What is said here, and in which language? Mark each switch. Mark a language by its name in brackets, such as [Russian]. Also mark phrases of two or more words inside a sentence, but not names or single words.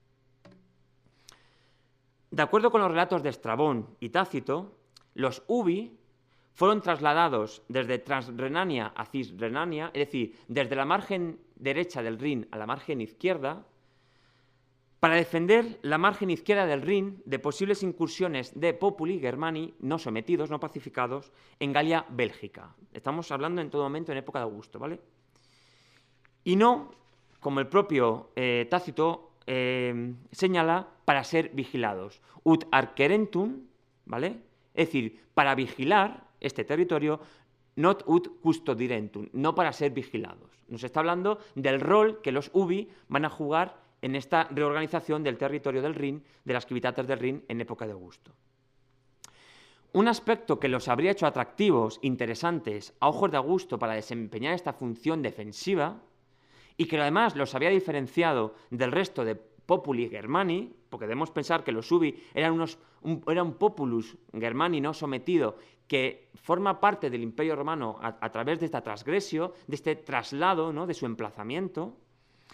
[Spanish] De acuerdo con los relatos de Estrabón y Tácito, los ubi fueron trasladados desde Transrenania a Cisrenania, es decir, desde la margen derecha del Rin a la margen izquierda, para defender la margen izquierda del Rin de posibles incursiones de [Latin] populi germani [Spanish] no sometidos, no pacificados, en Galia Bélgica. Estamos hablando en todo momento en época de Augusto, ¿vale? Y no, como el propio Tácito señala, para ser vigilados. [Latin] Ut arquerentum, [Spanish] ¿vale? Es decir, para vigilar este territorio, [Latin] not ut custodirentum, [Spanish] no para ser vigilados. Nos está hablando del rol que los ubi van a jugar en esta reorganización del territorio del Rin, de las civitates del Rin en época de Augusto. Un aspecto que los habría hecho atractivos, interesantes, a ojos de Augusto para desempeñar esta función defensiva, y que además los había diferenciado del resto de [Latin] populi germani, [Spanish] porque debemos pensar que los ubi eran un [Latin] populus germani [Spanish] no sometido que forma parte del Imperio Romano a través de esta transgresio, de este traslado, ¿no?, de su emplazamiento.